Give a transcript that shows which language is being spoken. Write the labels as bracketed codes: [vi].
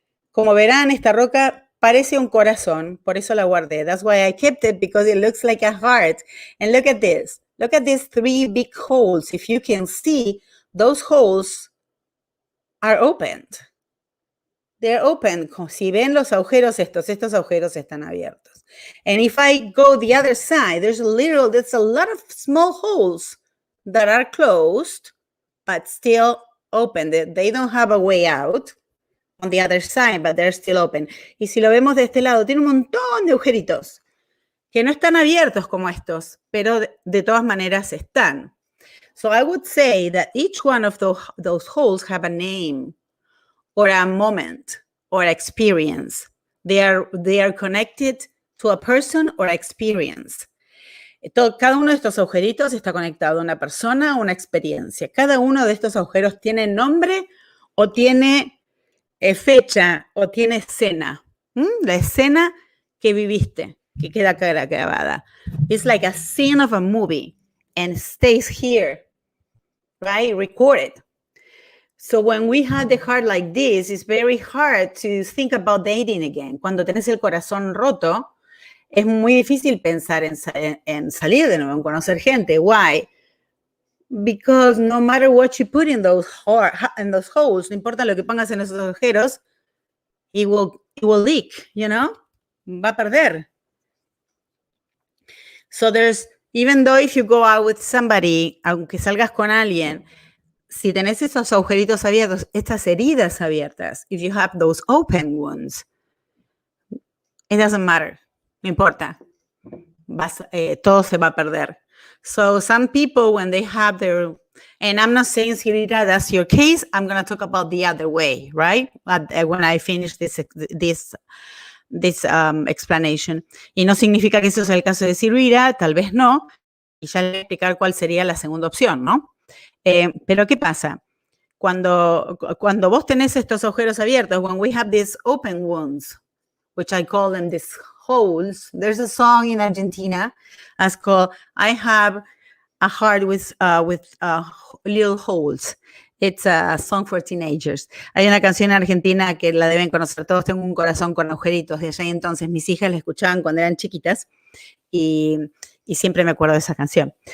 [es] Como verán, esta roca parece un corazón, por eso la guardé. [en] That's why I kept it, because it looks like a heart. And look at this. Look at these 3 big holes. If you can see, those holes are opened. They're open. [es] Si ven los agujeros estos agujeros están abiertos. [en] And if I go the other side, there's a lot of small holes that are closed, but still open. They don't have a way out on the other side, but they're still open. [es] Y si lo vemos de este lado, tiene un montón de agujeritos que no están abiertos como estos, pero de todas maneras están. [en] So I would say that each one of those holes have a name or a moment or experience. They are connected to a person or experience. [es] Cada uno de estos agujeritos está conectado a una persona o una experiencia. Cada uno de estos agujeros tiene nombre o tiene fecha o tiene escena. La escena que viviste, que queda grabada. [en] It's like a scene of a movie and stays here. Right? Recorded. So when we have the heart like this, it's very hard to think about dating again. [es] Cuando tenés el corazón roto, es muy difícil pensar en salir de nuevo, en conocer gente. [en] Why? Because no matter what you put in those holes, [es] no importa lo que pongas en esos agujeros, [en] it will leak, you know? [es] Va a perder. [en] So even though if you go out with somebody, [es] aunque salgas con alguien, si tenés esos agujeritos abiertos, estas heridas abiertas, [en] if you have those open wounds, it doesn't matter. [es] No importa. Todo se va a perder. [en] So some people, when they have and I'm not saying, Sirita, that's your case. I'm going to talk about the other way, right? When I finish this explanation. [es] Y no significa que eso sea el caso de Sirita, tal vez no. Y ya le voy a explicar cuál sería la segunda opción, ¿no? Pero ¿qué pasa? Cuando vos tenés estos agujeros abiertos, [en] when we have these open wounds, which I call them these holes, there's a song in Argentina that's called I Have a Heart with Little Holes. It's a song for teenagers. [es] Hay una canción en Argentina que la deben conocer todos, tengo un corazón con agujeritos, de allá y entonces mis hijas la escuchaban cuando eran chiquitas y siempre me acuerdo de esa canción.